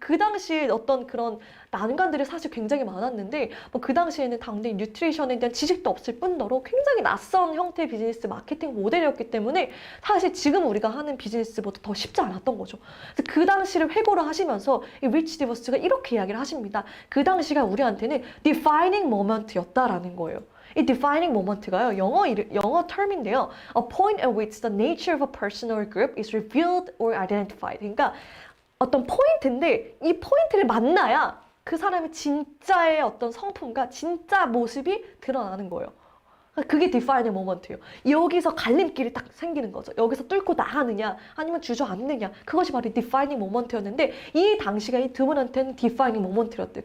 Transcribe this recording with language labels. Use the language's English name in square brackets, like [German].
[Korean] 그 당시에 어떤 그런 난관들이 사실 굉장히 많았는데 그 당시에는 당대 뉴트리션에 대한 지식도 없을 뿐더러 굉장히 낯선 형태의 비즈니스 마케팅 모델이었기 때문에 사실 지금 우리가 하는 비즈니스보다 더 쉽지 않았던 거죠. 그래서 그 당시를 회고를 하시면서 이 리치 디버스가 이렇게 이야기를 하십니다. 그 당시가 우리한테는 defining moment였다라는 거예요. 이 defining moment가요, 영어 term인데요. [English] A point at which the nature of a person or group is revealed or identified. [Korean] 그러니까 어떤 포인트인데 이 포인트를 만나야 그 사람의 진짜의 어떤 성품과 진짜 모습이 드러나는 거예요. 그게 defining moment예요. 여기서 갈림길이 딱 생기는 거죠. 여기서 뚫고 나가느냐 아니면 주저앉느냐 그것이 바로 defining moment였는데 이 당시가 이 두 분한테는 defining moment였대요.